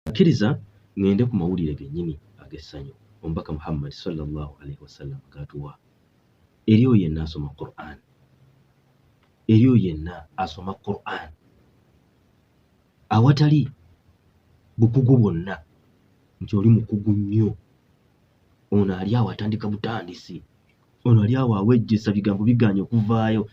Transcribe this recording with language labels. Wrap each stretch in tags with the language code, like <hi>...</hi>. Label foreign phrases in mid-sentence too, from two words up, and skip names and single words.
<lg>akkiriza ngende ku mawulire gennyini ag'essanyu omubaka Muhammad</lg> <ar>صلى الله عليه وسلم</ar> <lg>gatuwa eriyo yenna asoma Qur'an, eriyo yenna asoma Qur'an awatali bukugu bwonna nti oli mukugu nnyo, ono ali awo atandika butandisi, ono ali awo awejjesa bigambo biganye okuvaayo.</lg>